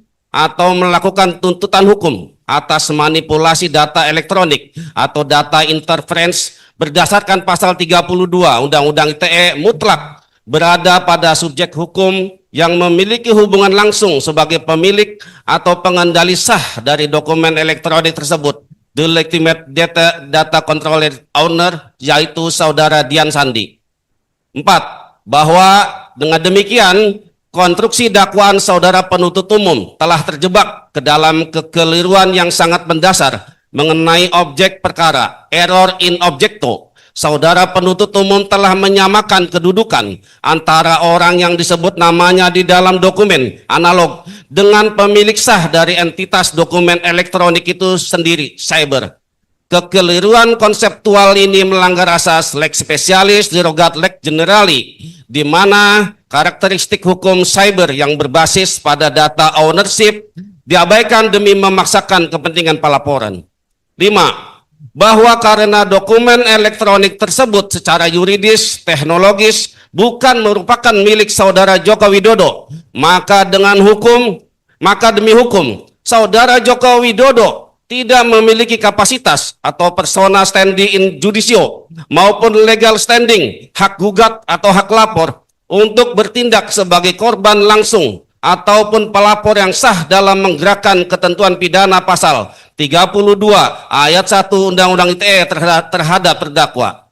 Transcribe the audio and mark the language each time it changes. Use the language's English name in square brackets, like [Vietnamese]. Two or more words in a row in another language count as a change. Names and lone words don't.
[Indonesian] atau melakukan tuntutan hukum atas manipulasi data elektronik atau [English] data interference [Indonesian] berdasarkan pasal 32 Undang-Undang ITE mutlak berada pada subjek hukum yang memiliki hubungan langsung sebagai pemilik atau pengendali sah dari dokumen elektronik tersebut, [English] the legitimate data controller owner, [Indonesian] yaitu saudara Dian Sandi. 4. Bahwa dengan demikian konstruksi dakwaan saudara penuntut umum telah terjebak ke dalam kekeliruan yang sangat mendasar mengenai objek perkara, [Latin] error in objecto. [Indonesian] Saudara penuntut umum telah menyamakan kedudukan antara orang yang disebut namanya di dalam dokumen analog dengan pemilik sah dari entitas dokumen elektronik itu sendiri, cyber. Kekeliruan konseptual ini melanggar asas [Latin] lex specialis derogat lex generali, [Indonesian] di mana karakteristik hukum cyber yang berbasis pada [English] data ownership [Indonesian] diabaikan demi memaksakan kepentingan pelaporan. 5. Bahwa karena dokumen elektronik tersebut secara yuridis, teknologis bukan merupakan milik saudara Joko Widodo, maka demi hukum, saudara Joko Widodo tidak memiliki kapasitas atau [Latin] persona standing in judicio [Indonesian] maupun [English] legal standing, [Indonesian] hak gugat atau hak lapor untuk bertindak sebagai korban langsung ataupun pelapor yang sah dalam menggerakkan ketentuan pidana pasal 32 ayat 1 Undang-Undang ITE terhadap terdakwa.